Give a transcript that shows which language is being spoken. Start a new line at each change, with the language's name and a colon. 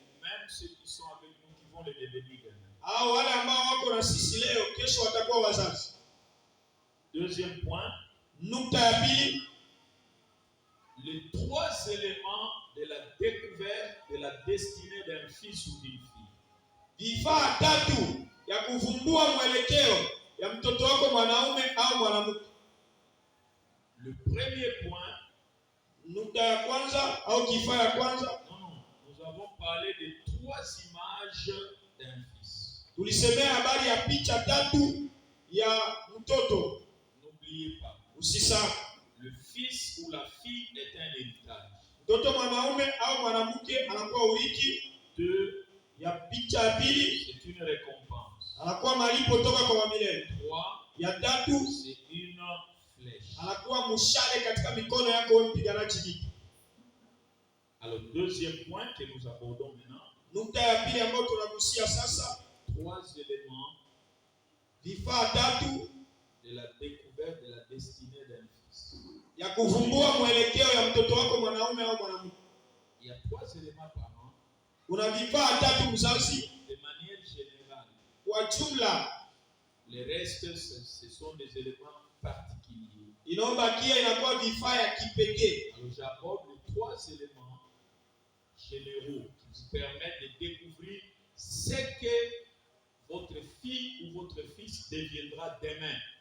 French: Même ceux qui sont avec nous qui vont les devenir demain.
Swahili: Hao wale ambao wako na sisi leo, kesho watakuwa wazazi.
French: Deuxième point.
Swahili: Nukta ya pili.
French: Les trois éléments de la découverte de la destinée d'un fils ou d'une fille.
Swahili: Vifaa tatu ya kuvumbua mwelekeo ya mtoto wako mwanaume au mwanamke.
French: Le premier point.
Swahili: Nukta ya kwanza au kifaa ya kwanza.
French: Non, nous avons parlé de trois images d'un fils.
Swahili: Tulisemea habari ya picha tatu ya mtoto.
French: N'oubliez pas.
Swahili: Usisahau.
French: Le fils ou la fille est un héritage.
Swahili: Mtoto mwanaume au mwanamke anakuwa urithi.
French: Deux.
Swahili: Ya picha ya pili,
French: c'est une récompense.
Swahili: Anakuwa malipo toka kwa milele.
French: Trois.
Swahili: Ya tatu,
French: c'est une flèche.
Swahili: Anakuwa mshale katika mikono yako wewe mpiganaji vita.
French: Alors deuxième point que nous abordons maintenant.
Swahili: Nukta ya pili ambayo tunagusia sasa.
French: Trois éléments.
Swahili: Vifaa tatu
French: de la découverte de la destinée d'un fils.
Swahili: Ya kuvumbua mwelekeo ya mtoto wako mwanaume au mwanamke.
French: Il y a trois éléments par an.
Swahili: Kuna vifaa tatu mzazi.
French: De manière générale.
Swahili: Kwa jumla.
French: Les restes ce sont des éléments particuliers.
Swahili: Inaobakia inakuwa vifaa ya kipekee.
French: Alors j'aborde les trois éléments généraux qui vous permettent de découvrir ce que votre fille ou votre fils deviendra demain.